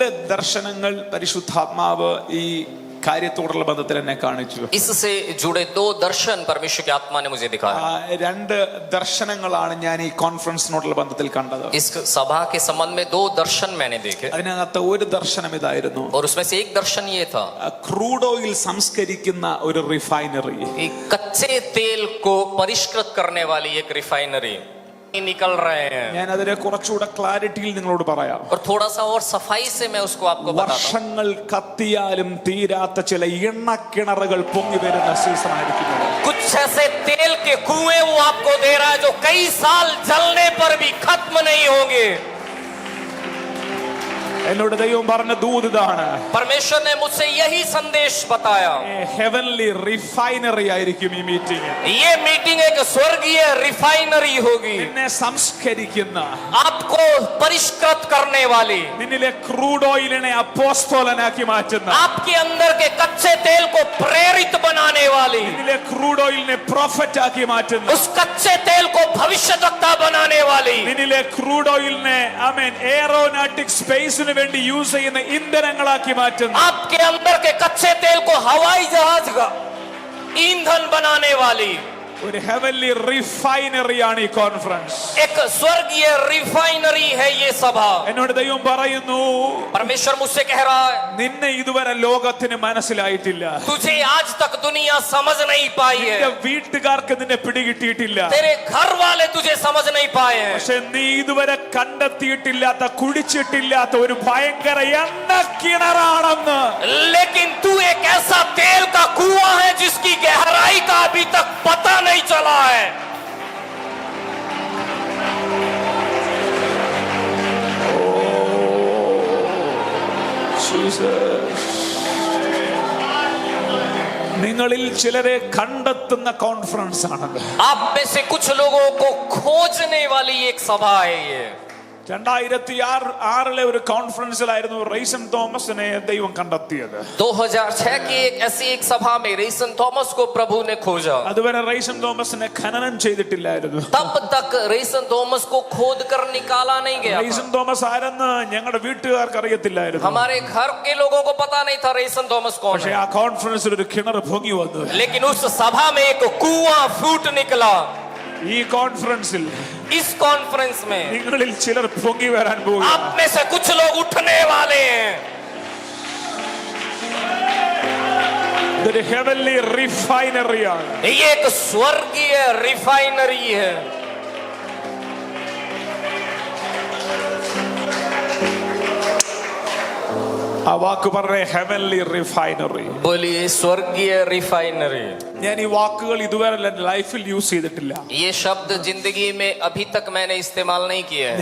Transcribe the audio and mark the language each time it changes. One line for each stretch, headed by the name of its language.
Malayalam: ദർശനങ്ങൾ പരിശുദ്ധാത്മാവ് ഈ കാര്യത്തോടുള്ള ബന്ധത്തിൽ എന്നെ കാണിച്ചു.
Hindi: इससे जुड़े दो दर्शन परमेश्वर की आत्मा ने मुझे दिखाया.
Malayalam: രണ്ട് ദർശനങ്ങളാണ് ഞാൻ ഈ കോൺഫറൻസിനോടുള്ള ബന്ധത്തിൽ കണ്ടത്.
Hindi: इस सभा के संबंध में दो दर्शन मैंने देखे.
Malayalam: അതിനകത്ത് ഒരു ദർശനം ഇതായിരുന്നു.
Hindi: और उसमें से एक दर्शन ये था,
Malayalam: ക്രൂഡ് ഓയിൽ സംസ്കരിക്കുന്ന ഒരു റിഫൈനറി,
Hindi: कच्चे तेल को परिष्कृत करने वाली एक रिफाइनरी निकल रहे हैं.
Malayalam: ഞാൻ അതിനെ കുറച്ചുകൂടെ ക്ലാരിറ്റിയിൽ നിങ്ങളോട് പറയാം.
Hindi: और थोड़ा सा और सफाई से मैं उसको आपको बताता हूं.
Malayalam: വർഷങ്ങൾ കത്തിയാലും തീരാത്ത ചില എണ്ണക്കിണറുകൾ പൊങ്ങി വരുന്ന സീസൺ ആയിരിക്കും.
Hindi: कुछ ऐसे तेल के कुएं वो आपको दे रहा है जो कई साल जलने पर भी खत्म नहीं होंगे.
Malayalam: എന്നോട് ദൈവം പറഞ്ഞ ദൂത് ഇതാണ്.
Hindi: परमेश्वर ने मुझसे यही संदेश बताया.
Malayalam: ഹെവൻലി റിഫൈനറി ആയിരിക്കും ഈ മീറ്റിംഗ്.
Hindi: ये मीटिंग एक स्वर्गीय रिफाइनरी होगी.
Malayalam: നിന്നെ സംസ്കരിക്കുന്ന,
Hindi: आपको परिष्कृत करने वाली,
Malayalam: നിന്നിലെ ക്രൂഡ് ഓയിലിനെ അപ്പോസ്തലനാക്കി മാറ്റുന്ന,
Hindi: आपके अंदर के कच्चे तेल को प्रेरित बनाने वाली,
Malayalam: നിന്നിലെ ക്രൂഡ് ഓയിലിനെ പ്രൊഫറ്റ് ആക്കി മാറ്റുന്ന,
Hindi: उस कच्चे तेल को भविष्यवक्ता बनाने वाली,
Malayalam: നിന്നിലെ ക്രൂഡ് ഓയിലിനെ ആമേൻ എയറോനോട്ടിക് സ്പേസിന് വേണ്ടി യൂസ് ചെയ്യുന്ന ഇന്ധനങ്ങളാക്കി മാറ്റുന്ന,
Hindi: आपके अंदर के कच्चे तेल को हवाई जहाज का ईंधन बनाने वाली
Malayalam: ഒരു ഹെവൻലി റിഫൈനറിയാണ് ഈ കോൺഫറൻസ്.
Hindi: एक स्वर्गीय रिफाइनरी है ये सभा.
Malayalam: എന്നോട് ദൈവം പറയുന്നു,
Hindi: परमेश्वर मुझसे कह रहा है,
Malayalam: നിന്നെ ഇതുവരെ ലോകത്തിന് മനസ്സിലായിട്ടില്ല.
Hindi: तुझे आज तक दुनिया समझ नहीं पाई है.
Malayalam: നിന്റെ വീട്ടുകാർക്ക് നിന്നെ പിടികിട്ടിയിട്ടില്ല.
Hindi: तेरे घर वाले तुझे समझ नहीं पाए हैं.
Malayalam: പക്ഷെ നീ ഇതുവരെ കണ്ടെത്തിയിട്ടില്ലാത്ത, കുടിച്ചിട്ടില്ലാത്ത ഒരു ഭയങ്കര എണ്ണക്കിണറാണെന്ന്.
Hindi: लेकिन तू एक ऐसा तेल का कुआं है जिसकी गहराई का अभी तक पता नहीं चला है.
Malayalam: നിങ്ങളിൽ ചിലരെ കണ്ടെത്തുന്ന കോൺഫറൻസ് ആണത്.
Hindi: आप में से कुछ लोगों को खोजने वाली एक सभा है ये.
Malayalam: 2006 ഒരു കോൺഫറൻസിലായിരുന്നു റൈസൺ തോമസിനെ ദൈവം കണ്ടെത്തിയത്.
Hindi: 2006 की एक ऐसी एक सभा में रेसन थॉमस को प्रभु ने खोजा.
Malayalam: അതുവരെ റൈസൺ തോമസിനെ ഖനനം ചെയ്തിട്ടില്ലായിരുന്നു.
Hindi: तब तक रेसन थॉमस को खोद कर निकाला नहीं गया.
Malayalam: റൈസൺ തോമസ് ആരെന്ന് ഞങ്ങളുടെ വീട്ടുകാർക്ക് അറിയത്തില്ലായിരുന്നു.
Hindi: हमारे घर के लोगों को पता नहीं था रेसन थॉमस कौन
Malayalam: പക്ഷേ
Hindi: है.
Malayalam: ആ കോൺഫറൻസിൽ ഒരു കിണർ പൊങ്ങി വന്നു.
Hindi: लेकिन उस सभा में एक कुआं फूट निकला.
Malayalam: ഈ കോൺഫറൻസിൽ
Hindi: इस कॉन्फ्रेंस में
Malayalam: നിങ്ങളിൽ ചിലർ പൊങ്ങി വരാൻ പോകുന്നു.
Hindi: आप में से कुछ लोग उठने वाले हैं.
Malayalam: ഇതൊരു ഹെവൻലി റിഫൈനറിയാണ്.
Hindi: ये एक स्वर्गीय रिफाइनरी है.
Malayalam: ആ വാക്ക് പറഞ്ഞേ, ഹെവൻലി റിഫൈനറി.
Hindi: बोलिए स्वर्गीय रिफाइनरी.
Malayalam: ഞാൻ ഈ വാക്കുകൾ ഇതുവരെ ലൈഫിൽ യൂസ് ചെയ്തിട്ടില്ല.
Hindi: ये शब्द जिंदगी में अभी तक मैंने इस्तेमाल नहीं किया है.